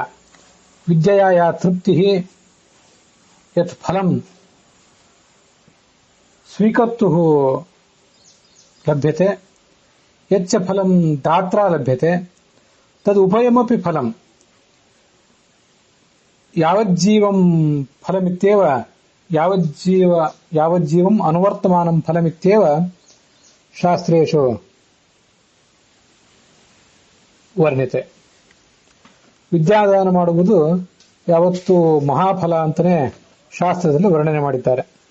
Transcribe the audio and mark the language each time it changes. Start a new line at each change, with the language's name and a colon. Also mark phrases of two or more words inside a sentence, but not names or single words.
Sanskrit: ವಿದ್ಯೆಯ ಯಾ ತೃಪ್ತಿ ಯತ್ ಫಲಂ ಸ್ವೀಕರ್ತುಃ ಲಭ್ಯತೆ, ಯಚ್ಚ ಫಲಂ ದಾತ್ರಾ ಲಭ್ಯತೆ, ತದ್ ಉಭಯಮಪಿ ಫಲಂ ಯಾವಜ್ಜೀವಂ ಫಲಮಿತ್ಯೇವ, ಯಾವಜ್ಜೀವಂ ಅನುವರ್ತಮಾನಂ ಫಲಮಿತ್ಯೇವ ಶಾಸ್ತ್ರೇಷು ವರ್ಣ್ಯತೆ.
Kannada: ವಿದ್ಯಾದಾನ ಮಾಡುವುದು ಯಾವತ್ತೂ ಮಹಾಫಲ ಅಂತಾನೆ ಶಾಸ್ತ್ರದಲ್ಲಿ ವರ್ಣನೆ ಮಾಡಿದ್ದಾರೆ.